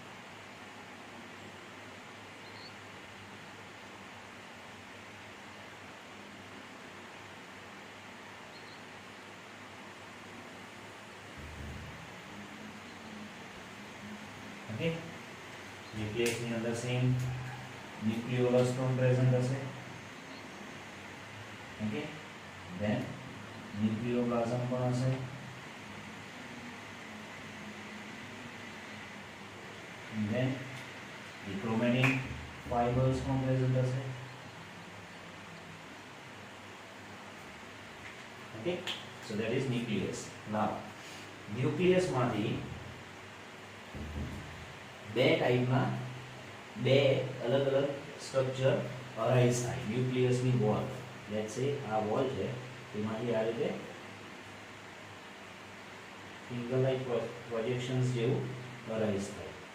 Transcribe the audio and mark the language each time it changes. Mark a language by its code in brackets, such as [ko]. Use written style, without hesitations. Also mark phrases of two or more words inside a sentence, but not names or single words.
[gu] ઓકે, ન્યુક્લિયસની અંદર સેમ ન્યુક્લિયોલસ્ટોન પ્રેઝન્ટ હશે. ઓકે, then ન્યુક્લિયોપ્લાઝમ પણ હશે. [en] then the chromatin fibers [gu] પણ પ્રેઝન્ટ હશે. [en] ઓકે, so that is nucleus. now nucleus [gu] માંથી બે ટાઈપના બે અલગ અલગ સ્ટ્રક્ચર અરાઇઝ થાય ન્યુક્લિયસની વોલ. [en] let's say [gu] આ વોલ છે, તેમાંથી આ રીતે [en] finger like projections [gu] જેવું અરાઇઝ થાય.